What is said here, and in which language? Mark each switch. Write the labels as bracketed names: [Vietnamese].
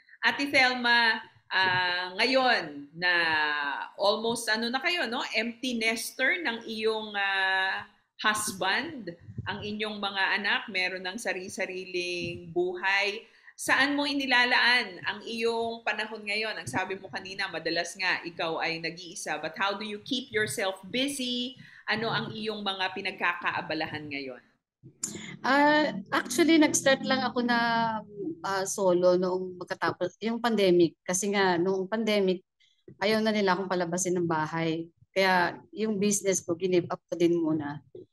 [Filipino] Ate Thelma, ngayon na almost na kayo, no? Empty nester ng iyong husband, ang inyong mga anak, meron ng sarili-sariling buhay. Saan mo inilalaan ang iyong panahon ngayon? Ang sabi mo kanina, madalas nga ikaw ay nag-iisa. [English] But how do you keep yourself busy? [Filipino] Ano ang iyong mga pinagkakaabalahan ngayon? Actually, nag-start lang ako na solo noong magkatapos yung pandemic. Kasi nga, noong pandemic, ayaw na nila akong palabasin ng bahay. Kaya yung business ko, give up ko din muna.